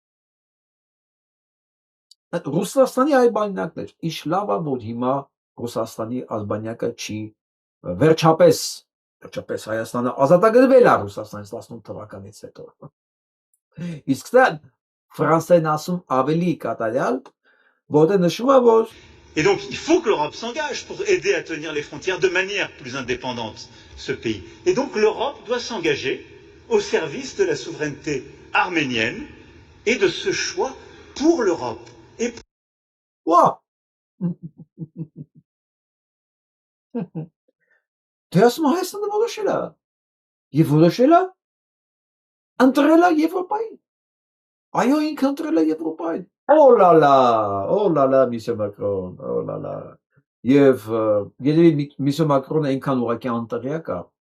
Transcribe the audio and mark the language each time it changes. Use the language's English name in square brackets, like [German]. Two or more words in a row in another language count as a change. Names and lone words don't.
[Armenian] Ռուսաստանի ալբանիակն էր, ինչ լավ է, որ հիմա Ռուսաստանի ալբանիակը չի վերջապես Հայաստանը ազատագրվել է Ռուսաստանից 18 թվականից հետո։ Իսկ դա ֆրանսերեն ասում ավելի կատարյալ, որտեղ նշում է, որ [French] Et donc, il faut que l'Europe s'engage pour aider à tenir les frontières de manière plus indépendante, ce pays. Et donc, l'Europe doit s'engager au service de la souveraineté arménienne et de ce choix pour l'Europe. Et... Wow! [Armenian] Դերասում Հայաստանը որոշել է, և որոշել է ընտրել է Եվրոպային։ Այո, ինքը ընտրել է Եվրոպային։ Օլալա, Միսյո Մակրոն, օլալա։ Եվ երևի Միսյո Մակրոնը այնքան ուղղակի անտեղյակ է,